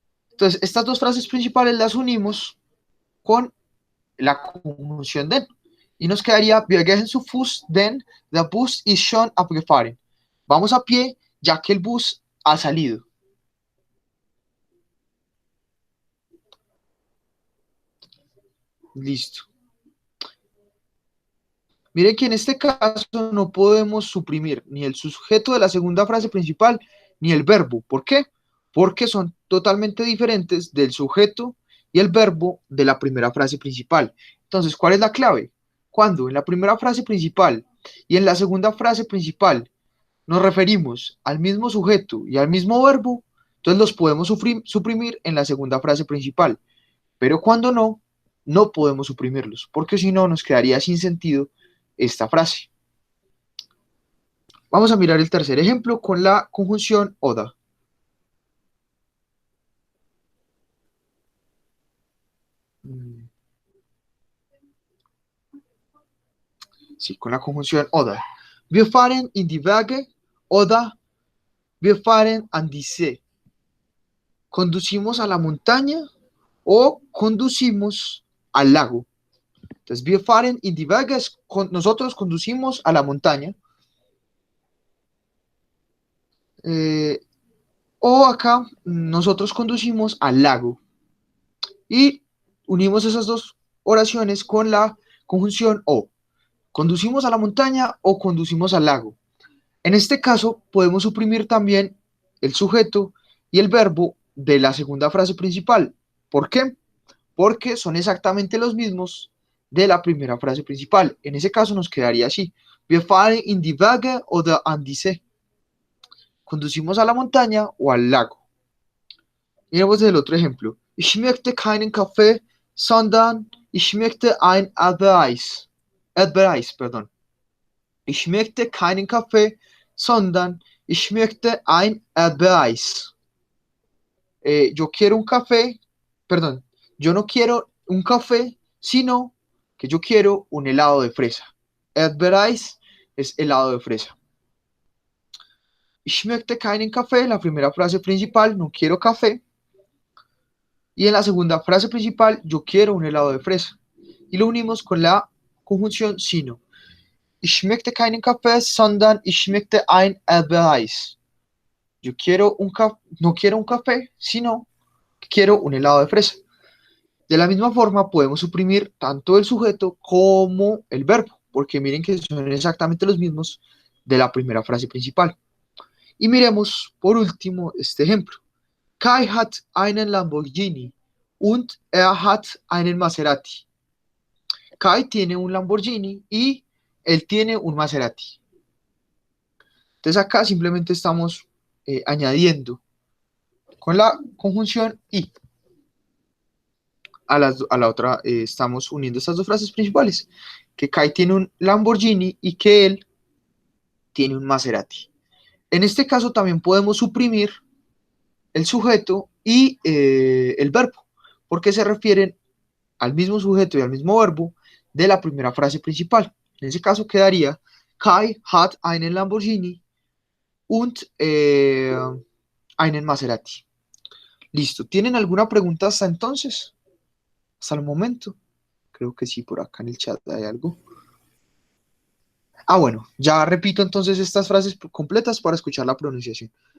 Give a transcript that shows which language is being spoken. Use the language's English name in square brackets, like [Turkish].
[Spanish] Entonces, estas dos frases principales las unimos con la conjunción den. Y nos quedaría, [German] wir gehen zu Fuß, denn der Bus ist schon abgefahren. [Spanish] Vamos a pie, ya que el bus ha salido. Listo. Miren que en este caso no podemos suprimir ni el sujeto de la segunda frase principal ni el verbo. ¿Por qué? Porque son totalmente diferentes del sujeto y el verbo de la primera frase principal. Entonces, ¿cuál es la clave? Cuando en la primera frase principal y en la segunda frase principal nos referimos al mismo sujeto y al mismo verbo, entonces los podemos suprimir en la segunda frase principal. Pero cuando no, no podemos suprimirlos, porque si no nos quedaría sin sentido esta frase. Vamos a mirar el tercer ejemplo con la conjunción oder. Sí, con la conjunción oder. [German] Wir fahren in die Berge oder wir fahren an die See. [Spanish] Conducimos a la montaña o conducimos al lago. Entonces, [German] wir fahren in die Berge, [Spanish] nosotros conducimos a la montaña. O acá, nosotros conducimos al lago. Y unimos esas dos oraciones con la conjunción o. Conducimos a la montaña o conducimos al lago. En este caso, podemos suprimir también el sujeto y el verbo de la segunda frase principal. ¿Por qué? Porque son exactamente los mismos de la primera frase principal. En ese caso nos quedaría así. [German] Wir fahren in die Berge oder an die See. [Spanish] Conducimos a la montaña o al lago. Miremos el otro ejemplo. [German] Ich möchte keinen Kaffee, sondern ich möchte ein Erdbeereis. [Spanish] Perdón. [German] Ich möchte keinen Kaffee, sondern ich möchte ein Erdbeereis. [Spanish] Yo quiero un café, perdón, yo no quiero un café, sino que yo quiero un helado de fresa. Erdbeereis es helado de fresa. [German] Ich möchte keinen Kaffee, [Spanish] la primera frase principal, no quiero café. Y en la segunda frase principal, yo quiero un helado de fresa. Y lo unimos con la conjunción sino. [German] Ich möchte keinen Kaffee, sondern ich möchte ein Erdbeereis. [Spanish] Yo no quiero un café, sino que quiero un helado de fresa. De la misma forma, podemos suprimir tanto el sujeto como el verbo, porque miren que son exactamente los mismos de la primera frase principal. Y miremos, por último, este ejemplo. [German] Kai hat einen Lamborghini und hat einen Maserati. [Spanish] Kai tiene un Lamborghini y él tiene un Maserati. Entonces acá simplemente estamos añadiendo con la conjunción y a la otra estamos uniendo estas dos frases principales, que Kai tiene un Lamborghini y que él tiene un Maserati. En este caso también podemos suprimir el sujeto y el verbo, porque se refieren al mismo sujeto y al mismo verbo de la primera frase principal. En ese caso quedaría [German] Kai hat einen Lamborghini und einen Maserati. [Spanish] Listo. ¿Tienen alguna pregunta hasta entonces? Hasta el momento. Creo que sí, por acá en el chat hay algo. Ah, bueno, ya repito entonces estas frases completas para escuchar la pronunciación.